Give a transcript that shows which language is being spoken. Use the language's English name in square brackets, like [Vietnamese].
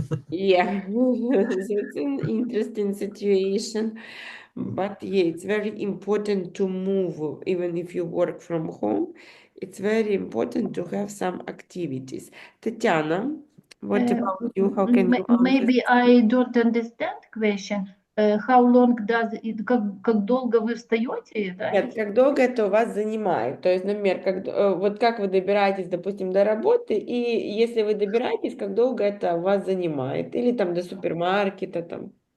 [English] Yeah, that's an interesting situation. But yeah, it's very important to move, even if you work from home. It's very important to have some activities. Tatiana, what about you? How can you answer? Maybe I don't understand question. How long does it, [Russian] как долго вы встаете, да? Нет, как долго это у вас занимает? То есть, например, вот как вы добираетесь, допустим, до работы, и если вы добираетесь, как долго это у вас занимает? Или там до супермаркета там?